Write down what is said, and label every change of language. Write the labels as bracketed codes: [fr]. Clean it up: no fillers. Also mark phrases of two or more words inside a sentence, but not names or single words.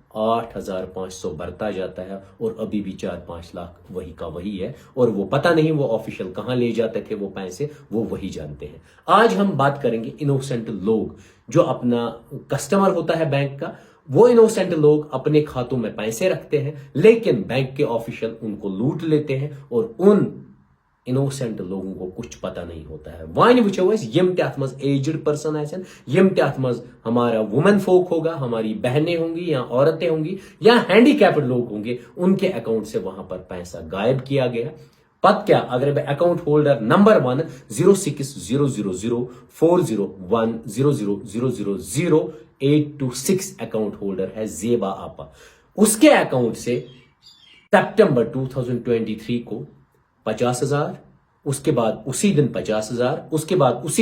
[ur] 8,500 برتا جاتا ہے اور ابھی بھی 4-5 لاکھ وہی کا وہی ہے اور وہ پتہ نہیں وہ آفیشل کہاں لے جاتے تھے وہ پیسے وہ وہی جانتے ہیں آج ہم بات کریں گے انوسینٹ لوگ جو اپنا کسٹمر ہوتا ہے بینک کا وہ انوسینٹ لوگ اپنے کھاتوں میں پیسے رکھتے ہیں لیکن بینک کے آفیشل ان کو لوٹ لیتے ہیں اور ان انوسینٹ لوگوں کو کچھ پتہ نہیں ہوتا ہے [ks] وائن وچو اس یم تہ ات مز [en] aged person [ks] آسن یم تہ ات مز [ur] ہمارا [en] woman folk [ur] ہوگا ہماری بہنیں ہوں گی یا عورتیں ہوں گی یا ہینڈی کیپڈ لوگ ہوں گے ان کے اکاؤنٹ سے وہاں پر پیسہ غائب کیا گیا پت کیا اگر میں [en] account holder [ur] نمبر 1 060040100000826 [en] account holder [ur] ہے زیبا آپا اس کے اکاؤنٹ سے سپٹمبر 2023 کو 50,000 اس کے بعد اسی دن 50,000 اس کے بعد اسی